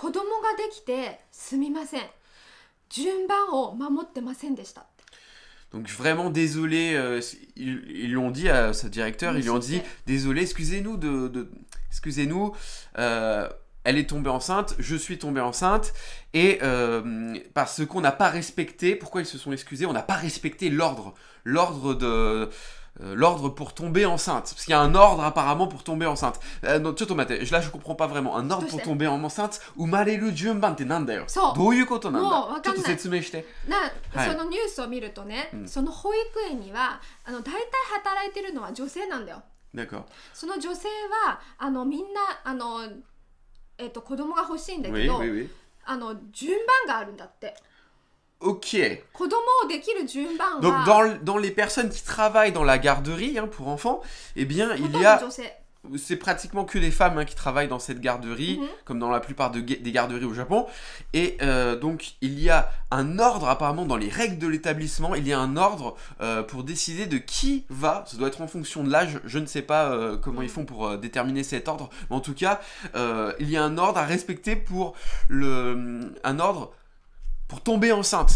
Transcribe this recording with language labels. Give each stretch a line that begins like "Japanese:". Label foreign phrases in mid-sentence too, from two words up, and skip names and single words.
French: Donc vraiment désolé, ils l'ont dit à ce directeur, ils lui ont dit désolé, excusez-nous excusez-nous, elle est tombée enceinte, je suis tombée enceinte, et parce qu'on n'a pas respecté, pourquoi ils se sont excusés? On n'a pas respecté l'ordre pour tomber enceinte. Parce qu'il y a un ordre apparemment pour tomber enceinte. Non, là je comprends pas vraiment. Un ordre pour tomber enceinte.
Japanese: 生まれる順番ってなんだよ? どういうことなんだ？ちょっと説明して. そのニュースを見るとね、その保育園には大体働いてるのは女性なんだよ。
French: D'accord.
Japanese: その女性はみんな子供が欲しいんだけど、順番があるんだって。
French: Ok. Donc dans les personnes qui travaillent dans la garderie pour enfants, eh bien il y a... C'est pratiquement que des femmes qui travaillent dans cette garderie, comme dans la plupart des garderies au Japon. Et donc il y a un ordre apparemment dans les règles de l'établissement, il y a un ordre pour décider de qui va, ça doit être en fonction de l'âge, je ne sais pas comment ils font pour déterminer cet ordre, mais en tout cas il y a un ordre à respecter pour pour tomber enceinte.